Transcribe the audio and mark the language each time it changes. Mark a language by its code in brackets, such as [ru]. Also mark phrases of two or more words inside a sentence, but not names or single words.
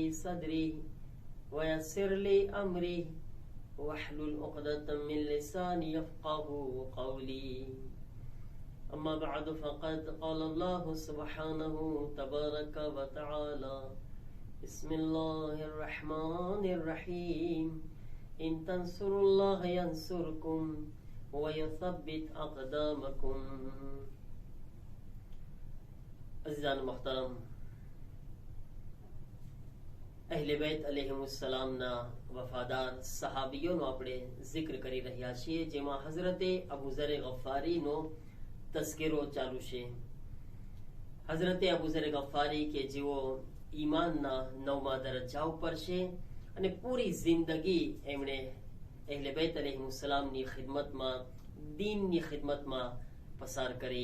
[ar] صدري ويسر لي أمري واحلل عقدة من لساني يفقه قولي أما بعد فقد قال الله سبحانه تبارك وتعالى بسم الله الرحمن الرحيم إن تنصروا الله ينصركم ويثبت أقدامكم [hi] अज़ीज़ान मोहतरम [gu] અહલે બેત અલૈહિમુસ્સલામના વફાદાર સહાબીઓનો આપણે જિક્ર કરી રહ્યા છીએ, જેમાં હઝરતે અબુ ઝર ગફારીનો તસ્કરો ચાલુ છે. હઝરતે અબુ ઝર ગફારી કે જેઓ ઈમાનના 9મા દરજ્જા ઉપર છે અને પૂરી જિંદગી એમણે અહલે બેત અલૈહિમુસ્સલામની ખિદમતમાં, દીનની ખિદમતમાં પસાર કરી.